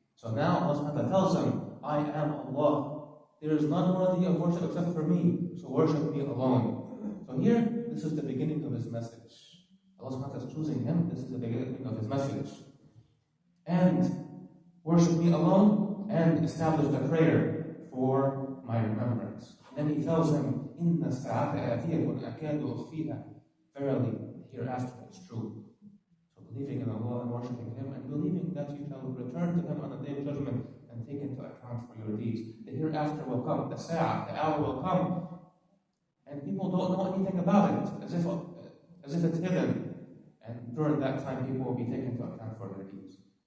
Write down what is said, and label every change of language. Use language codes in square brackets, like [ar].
[en] So now Allah tells him, I am Allah. There is none worthy of worship except for me, so worship me alone. So here, this is the beginning of his message. Allah is choosing him, this is the beginning of his message. And worship me alone, and establish the prayer for my remembrance. Then he tells him, [ar] إِنَّ السَّاعَةَ آتِيَةٌ أَكَادُ أُخْفِيهَا. [en] Verily, hereafter is true. So believing in Allah and worshiping Him, and believing that you shall return to Him on the day of judgment and take into account for your deeds. The hereafter will come, the sa'ah, the hour will come, and people don't know anything about it, as if it's hidden. And during that time, people will be taken into account for their deeds.